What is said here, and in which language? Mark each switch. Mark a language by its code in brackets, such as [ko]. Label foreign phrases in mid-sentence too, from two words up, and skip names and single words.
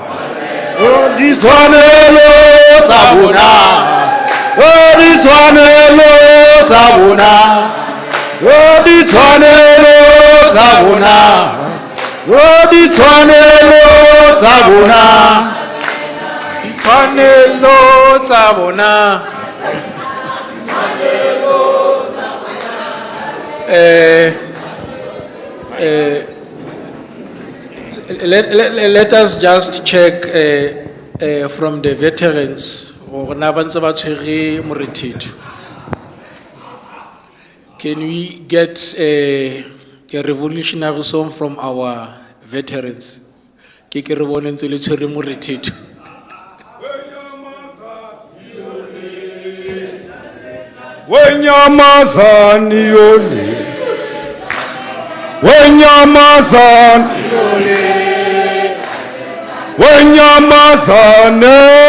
[tn] Ditshwanelo tsa bona, ditshwanelo tsa bona, ditshwanelo tsa bona, ditshwanelo tsa bona, ditshwanelo tsa bona. [en] Let us just check from the veterans. Can we get a revolutionary song from our veterans? [st] Ke ke re bone ntse le tshwere morethetho. [zu] Wenyamazani yole. Wenyamazani yole. Wenyamazane.